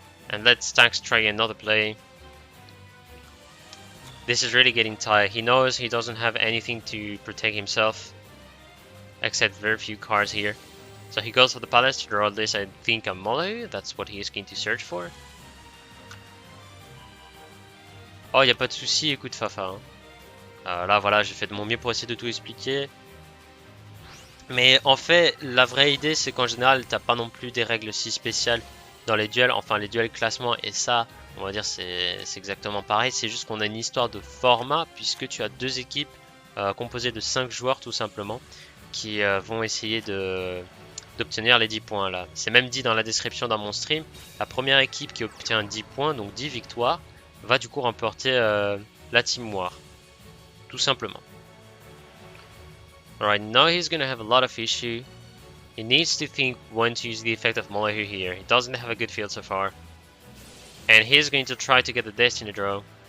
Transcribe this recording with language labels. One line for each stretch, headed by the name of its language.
English: And let Stax try another play. This is really getting tight. He knows he doesn't have anything to protect himself. Except very few cards here. So he goes for the Palace to draw this, I think, a Mollahu. That's what he is going to search for.
French: Oh, y a pas de souci, écoute Fafa. Là, voilà, j'ai fait de mon mieux pour essayer de tout expliquer. Mais en fait, la vraie idée, c'est qu'en général, t'as pas non plus des règles si spéciales dans les duels. Enfin, les duels classement, et ça, on va dire, c'est exactement pareil. C'est juste qu'on a une histoire de format, puisque tu as deux équipes composées de 5 joueurs, tout simplement, qui vont essayer d'obtenir les 10 points là. C'est même dit dans la description dans mon stream. La première équipe qui obtient 10 points, donc 10 victoires, va du coup remporter la Team War. Tout simplement.
English: Alright, now he's gonna have a lot of issue. He needs to think when to use the effect of Mollahu here. He doesn't have a good field so far. And he's going to try to get the Destiny Draw.